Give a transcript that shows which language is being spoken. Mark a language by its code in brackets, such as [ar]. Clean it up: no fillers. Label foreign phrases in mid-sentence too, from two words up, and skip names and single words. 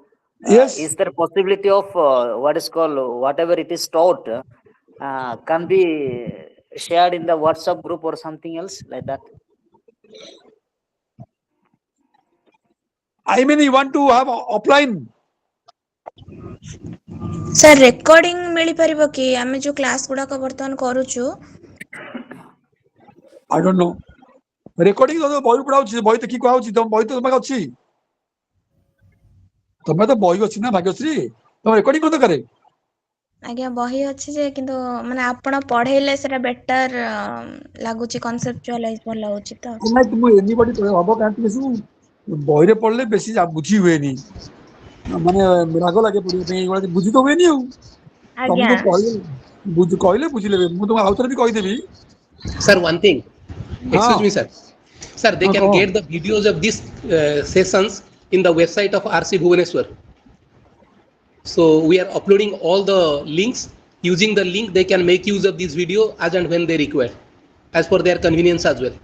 [en] Yes. is there possibility of what is called, whatever it is taught, can be shared in the WhatsApp group or something else like that? I mean, you want to have offline. Sir recording [or] ମିଳିପାରିବ କି ଆମେ ଯୋଉ କ୍ଲାସ୍ ଗୁଡାକ ବର୍ତ୍ତମାନ କରୁଛୁ? I don't know. ରେକର୍ଡିଂ ତ ବହି ପଢା ହଉଛି, ବହି ଦେଖିକି କୁହା ହଉଛି, ତମ ବହି ତ ତମ ପାଖେ ଅଛି। ତମେ ତ ବହି ଅଛି ନା ଭାଗ୍ୟଶ୍ରୀ, ତମ ରେକର୍ଡିଂ କଣ ଦରକାର? ଆଜ୍ଞା ବହି ଅଛି ଯେ, କିନ୍ତୁ ମାନେ ଆପଣ ପଢେଇଲେ ସେଟା ବେଟର ଲାଗୁଛି, କନସେପ୍ଚୁଆଲାଇଜ ଭଲ ଲାଗୁଛି ତ। ନାଇଁ ତୁମ ଏନିବଡି ହବ, କାରଣ ସବୁ ବହିରେ ପଢିଲେ ବେଶୀ ବୁଝି ହୁଏନି, ମାନେ ରାଗ ଲାଗେ ପଢିବା ପାଇଁ, ଏଇଭଳିଆ ବୁଝି ତ ହୁଏନି ଆଉ। ଆଜ୍ଞା ତମକୁ କହିଲେ ବୁଝିଲେବେ, ମୁଁ ତମକୁ ଆଉଥରେ ବି କହିଦେବି। [en] Sir, one thing. Excuse [or] ହଁ [en] me, sir. Sir, they [or] ହଁ [en] can [or] କହ। [en] get the videos of these sessions in the website of RC Bhubaneswar. So we are uploading all the links using the link, they can make use of this video as and when they require, as per their convenience as well.